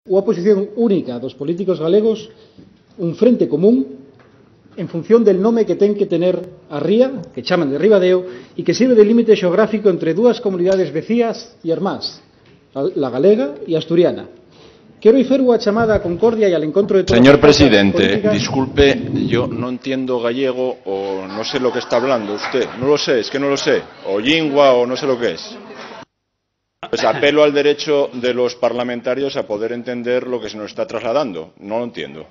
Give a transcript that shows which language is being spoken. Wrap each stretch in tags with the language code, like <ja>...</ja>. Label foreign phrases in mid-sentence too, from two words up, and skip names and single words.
<gl>Unha posición única dos políticos galegos, un frente común en función del nome que ten que tener a ría, que chaman de Ribadeo, e que sirve de límite xeográfico entre dúas comunidades vecías e irmás, la galega e asturiana. Quero facer unha chamada a concordia e al encontro de todas</gl> <es>Señor presidente, disculpe, yo no entiendo gallego o no sé lo que está hablando usted. No lo sé, es que no lo sé. O lingua o no sé lo que es. Pues apelo al derecho de los parlamentarios a poder entender lo que se nos está trasladando. No lo entiendo.</es>